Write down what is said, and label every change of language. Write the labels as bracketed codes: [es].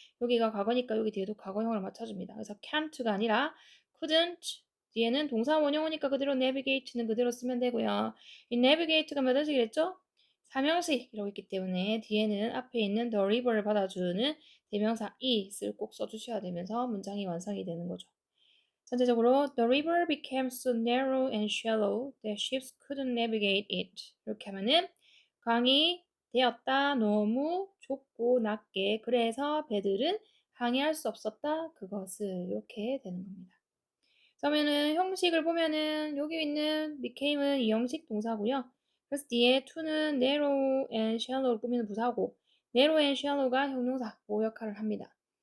[ko] 여기가 과거니까 여기 뒤에도 과거형을 맞춰줍니다. 그래서 can't가 아니라 couldn't 뒤에는 동사 원형이니까 그대로 navigate는 그대로 쓰면 되고요. 이 navigate가 몇 형식이랬죠? 삼형식이라고 했기 때문에 뒤에는 앞에 있는 the river 를 받아주는 대명사 is를 꼭 써주셔야 되면서 문장이 완성이 되는 거죠. [en] 전체적으로 the river became so narrow and shallow that ships couldn't navigate it. [ko] 이렇게 하면은 강이 되었다 너무 좁고 낮게 그래서 배들은 항해할 수 없었다 그것을 이렇게 되는 겁니다. 그러면은 형식을 보면은 여기 있는 became은 이 형식 동사고요. 그래서 뒤에 to는 narrow and shallow 를 꾸미는 부사고 narrow and shallow가 형용사 보 역할을 합니다.